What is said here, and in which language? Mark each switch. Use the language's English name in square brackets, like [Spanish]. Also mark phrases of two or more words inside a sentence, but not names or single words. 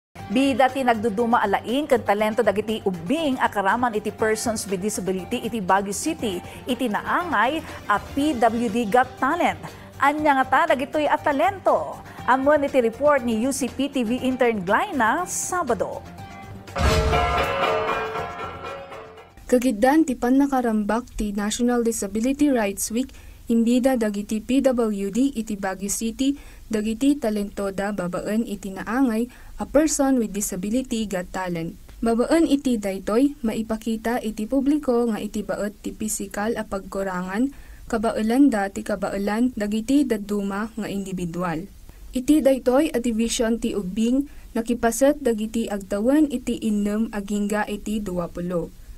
[Iloko] Bida ti nagduduma alaing kan talento dagiti ubing akaraman iti [English] persons with disability [Iloko] iti Baguio City iti naangay a PWD Got Talent. Anya nga ta dagitoy at talento. Amon iti report ni UCP TV intern Glyna Sabado. Kagiddan ti pannakarambak ti National Disability Rights Week imbida dagiti PWD iti Baguio City dagiti talentoda babaen iti naangay a person with disability got talent. Babaen iti daytoy maipakita iti publiko nga iti baet ti pisikal a pagkurangan kabaelan da ti kabaelan dagiti dadduma nga individual. Iti daytoy a division ti ubing nakipaset dagiti agtawan iti innem agingga iti 20.